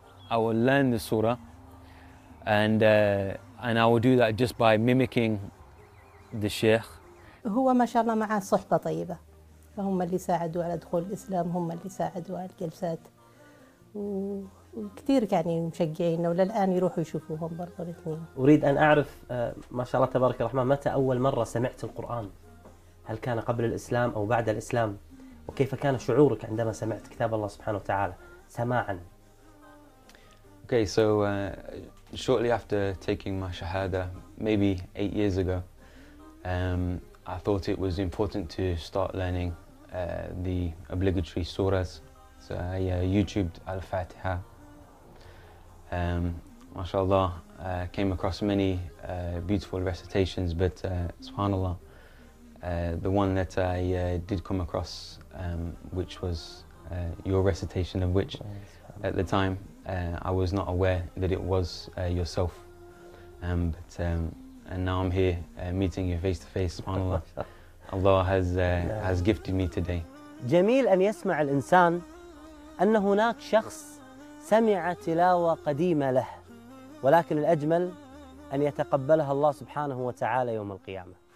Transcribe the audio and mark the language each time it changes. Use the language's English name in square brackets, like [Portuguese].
[English] I will learn the surah, and I will do that just by mimicking the Sheikh. [Arabic] هو ما شاء الله معه صحبة طيبة، فهم اللي ساعدوا على دخول الإسلام، هم اللي ساعدوا على الجلسات، وكثير يعني مشجعين، وللآن يروحوا يشوفوهم برضو الاثنين. أريد أن أعرف ما شاء الله تبارك الرحمن، متى أول مرة سمعت القرآن؟ هل كان قبل الإسلام أو بعد الإسلام؟ وكيف كان شعورك عندما سمعت كتاب الله سبحانه وتعالى سماعاً؟ [English] Okay, so shortly after taking my shahada, maybe 8 years ago, I thought it was important to start learning the obligatory surahs. So I YouTubed Al-Fatiha. MashaAllah, came across many beautiful recitations, but SubhanAllah, the one that I did come across, which was your recitation of which, at the time, I was not aware that it was yourself. And now I'm here meeting you face to face. SubhanAllah. Allah has gifted me today. [Arabic] جميل أن يسمع الإنسان أن هناك شخص سمع تلاوة قديمة له، ولكن الأجمل أن يتقبلها الله سبحانه وتعالى يوم القيامة.